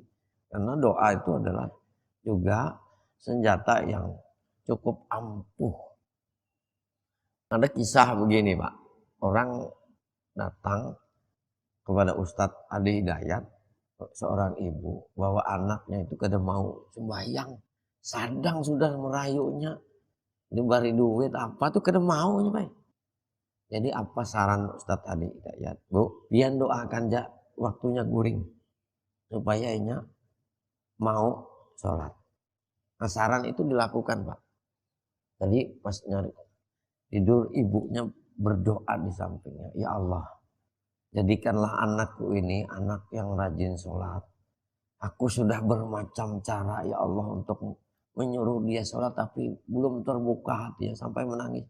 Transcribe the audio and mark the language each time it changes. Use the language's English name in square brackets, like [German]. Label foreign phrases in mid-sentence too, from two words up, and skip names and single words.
[Banjar] Karena doa itu adalah juga senjata yang cukup ampuh. Ada kisah begini Pak, orang datang kepada Ustadz Adi Hidayat, seorang ibu, bahwa anaknya itu kada mau sembahyang, sadang sudah merayunya, diberi duit apa tuh kada mau Pak. Jadi apa saran Ustadz Adi Hidayat? Bu, pian doakan ja waktunya guring supaya inya mau sholat. Nah, saran itu dilakukan Pak. Tadi pas nyari tidur ibunya berdoa di sampingnya, ya Allah, jadikanlah anakku ini anak yang rajin sholat. Aku sudah bermacam cara ya Allah untuk menyuruh dia sholat, tapi belum terbuka hatinya sampai menangis.